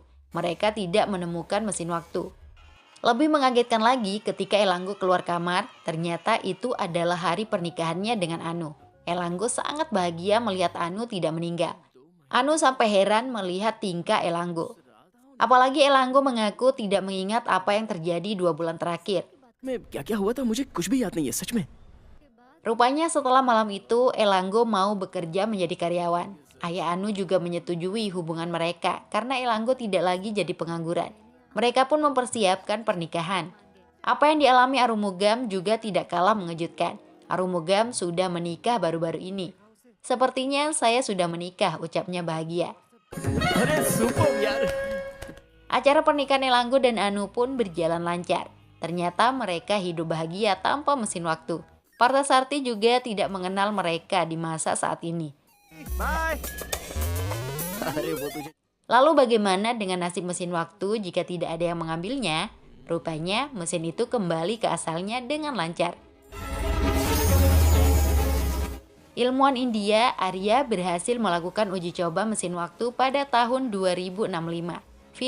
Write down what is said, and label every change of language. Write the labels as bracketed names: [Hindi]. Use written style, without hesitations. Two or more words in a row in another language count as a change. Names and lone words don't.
[Indonesian] Mereka tidak menemukan mesin waktu. Lebih mengagetkan lagi ketika Elango keluar kamar, ternyata itu adalah hari pernikahannya dengan Anu. Elango sangat bahagia melihat Anu tidak meninggal. Anu sampai heran melihat tingkah Elango. Apalagi Elango mengaku tidak mengingat apa yang terjadi 2 bulan terakhir. [Hindi] क्या-क्या हुआ था मुझे कुछ भी याद नहीं है सच में. [Indonesian] Rupanya setelah malam itu, Elango mau bekerja menjadi karyawan. Ayah Anu juga menyetujui hubungan mereka karena Elango tidak lagi jadi pengangguran. Mereka pun mempersiapkan pernikahan. Apa yang dialami Arumugam juga tidak kalah mengejutkan. Arumugam sudah menikah baru-baru ini. Sepertinya saya sudah menikah, ucapnya bahagia. [Hindi] अरे सुपर यार. [Indonesian] Acara pernikahan Elango dan Anu pun berjalan lancar. Ternyata mereka hidup bahagia tanpa mesin waktu. Partasarti juga tidak mengenal mereka di masa saat ini. Bye. [Hindi] अरे वो तुझे. [Indonesian] Lalu bagaimana dengan nasib mesin waktu jika tidak ada yang mengambilnya? Rupanya mesin itu kembali ke asalnya dengan lancar. Ilmuwan India, Arya berhasil melakukan uji coba mesin waktu pada tahun 2065.